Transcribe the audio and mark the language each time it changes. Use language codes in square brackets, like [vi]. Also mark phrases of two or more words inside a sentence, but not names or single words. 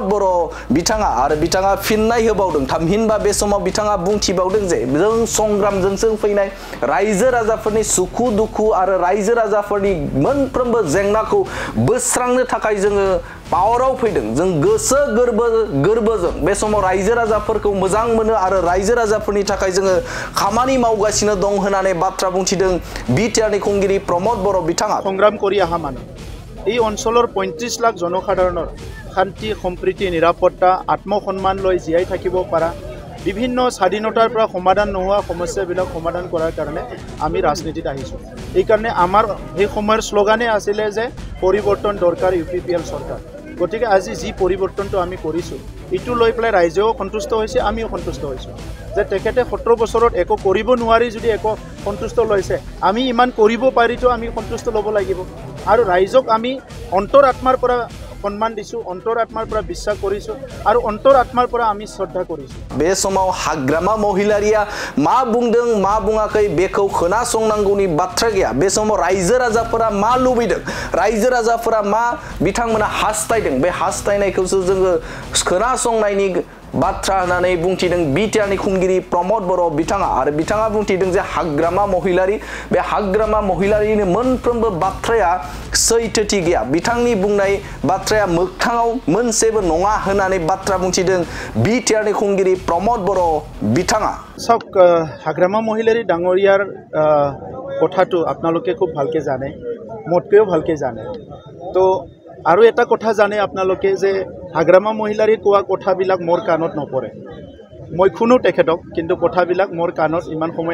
[brx] बर' बिथाङा आरो बिथाङा फिननाय होबावदों थामहिनबा बे समाव बिथाङा बुंथिबावदों जे जों संग्रामजोंसो फैनाय रायजो राजाफोरनि सुखु दुखु आरो रायजो राजाफोरनि मोनफ्रोमबो जेंनाखौ बोस्रांनो थाखाय जोङो पावाराव फैदों जों गोसो गोरबोजों बे समाव रायजो राजाफोरखौ मोजां मोनो आरो रायजो राजाफोरनि थाखाय जोङो खामानि मावगासिनो दं होननानै बाथ्रा बुंथिदों बिटिआरनि खुंगिरि प्रमोद बर' बिथाङा [as] সংগ্ৰাম কৰি অহা মানুহ এই অঞ্চলৰ 35 লাখ জনসাধাৰণৰ শান্তি সম্প্ৰীতি নিৰাপত্তা আত্মসন্মান লৈ জীয়াই থাকিব পৰা বিভিন্ন স্বাধীনতাৰ পৰা সমাধান নোহোৱা সমস্যাবিলাক সমাধান কৰাৰ কাৰণে আমি ৰাজনীতিত আহিছোঁ এই কাৰণে আমাৰ এই সময়ৰ স্লোগানে আছিল যে পৰিৱৰ্তন দৰকাৰ ইউপিপিএল চৰকাৰ গতিকে আজি যি পৰিৱৰ্তনটো আমি কৰিছোঁ ইটো লৈ পেলাই ৰাইজেও সন্তুষ্ট হৈছে আমিও সন্তুষ্ট হৈছোঁ যে তেখেতে 17 বছৰত একো কৰিব নোৱাৰি যদি একো সন্তুষ্ট লৈছে আমি ইমান কৰিব পাৰিতো আমি সন্তুষ্ট ল'ব লাগিব আৰু ৰাইজক আমি অন্তৰ আত্মাৰ পৰা সম্মান দিছো অন্তৰ আত্মাৰ পৰা বিশ্বাস কৰিছো আৰু অন্তৰ আত্মাৰ পৰা আমি শ্ৰদ্ধা কৰিছো [brx] बे समाव हाग्रामा महिलारिया मा बुंदों मा बुङाखै बेखौ खोनासंनांगौनि बाथ्रा गैया बे समाव रायजो राजाफोरा मा लुबैदों रायजो राजाफोरा मा बिथांमोना हास्थायदों बे हास्थायनायखौसो जोङो खोनासंनायनि बाथ्रा होननानै बुंथिदों बिटिआरनि खुंगिरि प्रमोद बर' बिथाङा आरो बिथाङा बुंथिदों जे हाग्रामा महिलारि बे हाग्रामा महिलारिनि मोनफ्रोमबो बाथ्राया सैथोथि गैया बिथांनि बुंनाय बाथ्राया मोगथाङाव मोनसेबो नङा होननानै बाथ्रा बुंथिदों बिटिआरनि खुंगिरि प्रमोद बर' बिथाङा [as] চাওক হাগ্ৰামা মহিলাৰী ডাঙৰীয়াৰ কথাটো আপোনালোকে খুব ভালকে জানে মোতকৈও ভালকে জানে তো আৰু এটা কথা জানে আপোনালোকে যে হাগ্ৰামা মহিলাৰীৰ কোৱা কথাবিলাক মোৰ কাণত নপৰে মই শুনো তেখেতক কিন্তু কথাবিলাক মোৰ কাণত ইমান সময়